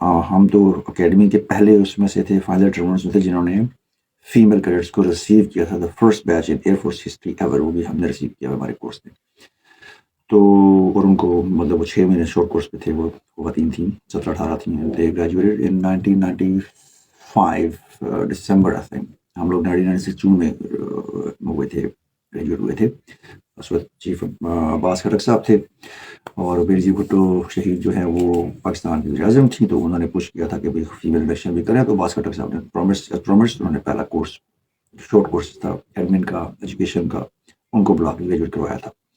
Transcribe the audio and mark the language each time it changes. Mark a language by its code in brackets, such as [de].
[ur] ہم تو اکیڈمی کے پہلے اس میں سے تھے، فائنل ٹرمنس میں تھے جنہوں نے فیمیل کیڈٹس کو ریسیو کیا تھا. [en] the first batch in air force history ever, [ur] وہ بھی ہم نے ریسیو کیا ہمارے کورس میں. تو اور ان کو مطلب وہ 6 مہینے شارٹ کورس پہ تھے، وہ خواتین تھیں، 17-18 تھیں. [en] They graduated in 1995 December I think. [ur] ہم لوگ 1996 جون میں ہوئے تھے، گریجویٹ ہوئے تھے. اس وقت چیف عباس خٹک صاحب تھے، اور بیر جی بھٹو شہید جو ہیں وہ پاکستان کے وزیر اعظم تھیں. تو انہوں نے پوچھ کیا تھا کہ بھائی فیمیل انڈکشن بھی کریں، تو عباس خٹک صاحب نے پرومس انہوں نے پہلا کورس، شارٹ کورس تھا ایڈمن کا، ایجوکیشن کا، ان کو بلا کے گریجویٹ کروایا تھا.